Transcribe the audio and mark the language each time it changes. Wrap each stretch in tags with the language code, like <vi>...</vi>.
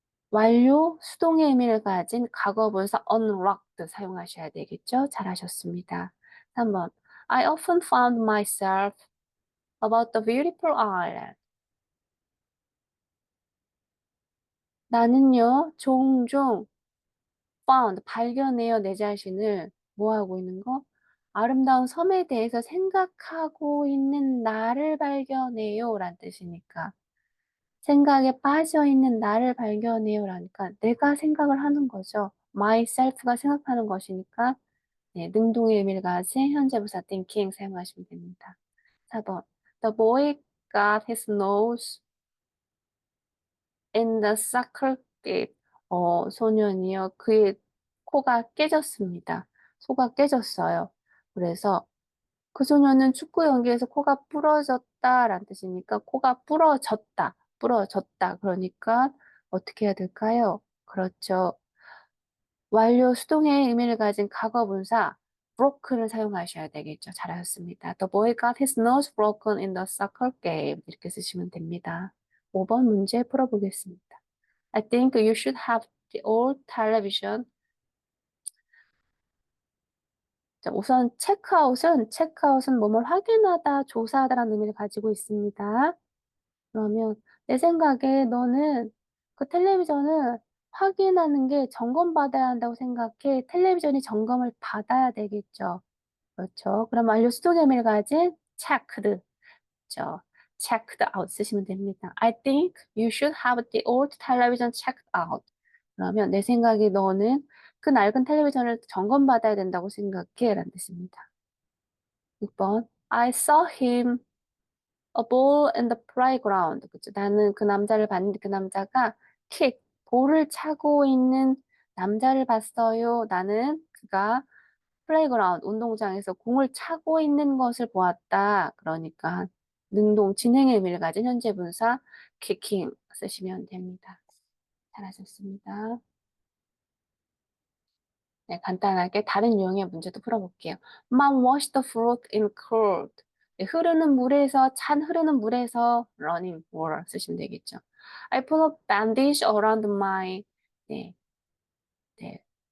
<ko>완료 수동의 의미를 가진 과거분사 unlocked 사용하셔야 되겠죠. 잘하셨습니다. 3번.</ko> <en>I often found myself about the beautiful island.</en> <ko>나는요, 종종 found, 발견해요, 내 자신을. 뭐 하고 있는 거? 아름다운 섬에 대해서 생각하고 있는 나를 발견해요. 라는 뜻이니까. 생각에 빠져 있는 나를 발견해요. 라니까 내가 생각을 하는 거죠. myself가 생각하는 것이니까 네, 능동의 의미를 가진 현재부사 thinking 사용하시면 됩니다. 4번.</ko> <en>The boy got his nose in the soccer game.</en> <ko>소년이요. 그의 코가 깨졌습니다. 소가 깨졌어요. 그래서 그 소년은 축구 경기에서 코가 부러졌다라는 뜻이니까 코가 부러졌다. 그러니까 어떻게 해야 될까요? 그렇죠. 완료 수동의 의미를 가진 과거 분사 broken을 사용하셔야 되겠죠. 잘하셨습니다.</ko> <en>The boy got his nose broken in the soccer game.</en> <ko>이렇게 쓰시면 됩니다. 5번 문제 풀어보겠습니다.</ko> <en>I think you should have the old television.</en> <ko>자, 우선 체크아웃은 뭐뭘 확인하다, 조사하다라는 의미를 가지고 있습니다. 그러면 내 생각에 너는 그 텔레비전을 확인하는 게 점검받아야 한다고 생각해. 텔레비전이 점검을 받아야 되겠죠. 그렇죠. 그럼 완료 수동의 의미를 가진 checked, 그렇죠. checked out 쓰시면 됩니다.</ko> <en>I think you should have the old television checked out.</en> <ko>그러면 내 생각에 너는 그 낡은 텔레비전을 점검받아야 된다고 생각해. 라는 뜻입니다. 6번.</ko> <en>I saw him a ball in the playground.</en> <ko>그쵸? 나는 그 남자를 봤는데 그 남자가 볼을 차고 있는 남자를 봤어요. 나는 그가 플레이그라운드, 운동장에서 공을 차고 있는 것을 보았다. 그러니까 능동, 진행의 의미를 가진 현재 분사 kicking 쓰시면 됩니다. 잘하셨습니다. 네, 간단하게 다른 유형의 문제도 풀어볼게요.</ko> <en>Mom washed the fruit in cold.</en> <ko>네, 흐르는 물에서</ko> <en>running water</en> <ko>쓰시면 되겠죠.</ko> <en>I put a bandage around my,</en> <ko>네, 네.</ko>